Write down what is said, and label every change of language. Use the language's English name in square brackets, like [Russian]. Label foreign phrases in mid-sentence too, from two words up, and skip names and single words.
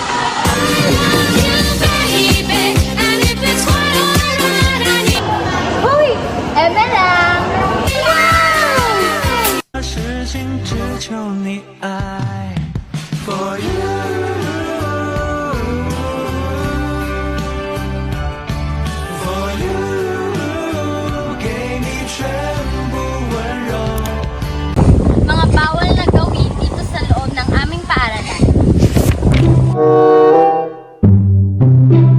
[Filipino] Hoy! Eme lang! [Chinese] 事情只求你爱 [English] For you For you [Chinese] 给你全部温柔 [Filipino] Mga bawal na gawin dito sa loob ng aming paaralan.